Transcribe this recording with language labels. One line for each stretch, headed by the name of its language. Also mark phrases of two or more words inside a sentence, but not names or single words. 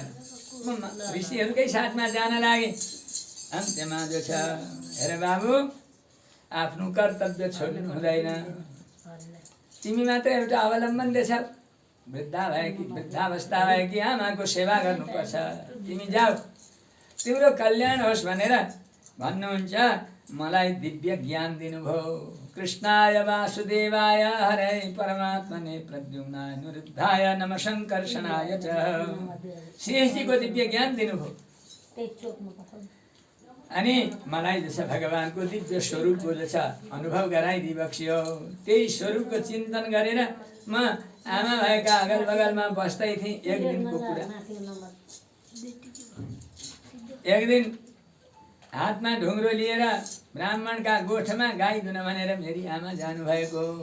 Nepali: म ऋषिहरूकै साथमा जान लागे। अन्त्यमा जो छ, हेर बाबु, आफ्नो कर्तव्य छोड्नु हुँदैन। तिमी मात्र एउटा अवलम्बन रहेछ। वृद्धावस्था भएकी आमाको सेवा गर्नुपर्छ। तिमी जाऊ, तिम्रो कल्याण होस् भनेर भन्नुहुन्छ। मलाई दिव्य ज्ञान दिनुभयो।
Sanskrit: कृष्णाय वासुदेवाय हरे परमात्मने प्रद्युम्नाय निरुद्धाय नमः शङ्कर्षणाय च।
Nepali: शेषजीको दिव्य ज्ञान दिनुभयो। अनि मलाई जस भगवानको दिव्य स्वरूपको जो छ अनुभव गराइदिबक्स्यो। त्यही स्वरूपको चिन्तन गरेर म आमा भएका अगल बगलमा बस्दै थिएँ। एक दिनको कुरा, एक दिन हातमा ढुङ्ग्रो लिएर ब्राह्मणका गोठमा गाई दुन भनेर मेरी आमा जानुभएको।